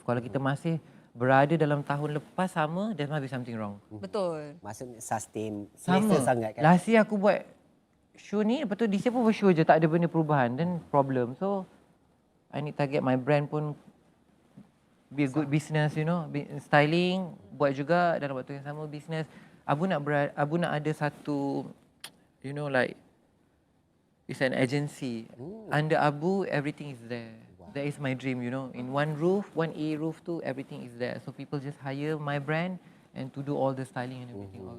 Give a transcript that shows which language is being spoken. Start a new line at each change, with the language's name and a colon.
Malay: Kalau kita masih berada dalam tahun lepas sama,
English: there must be something wrong.
Malay: Betul. Maksudnya sustain. Sama. Selesa sangat kan.
English: Last year
Malay: aku buat show ni, lepas tu
English: this year
Malay: pun show je, tak ada benda perubahan.
English: Then problem. So, I need target my brand pun be a good business, you know.
Malay: Styling, buat juga dalam waktu yang sama business. Abu nak ada satu,
English: you know, like, it's an agency. Under Abu, everything is there. That is my dream, you know. In one roof, one A roof tu, everything is there. So people just hire my brand and to do all the styling and everything.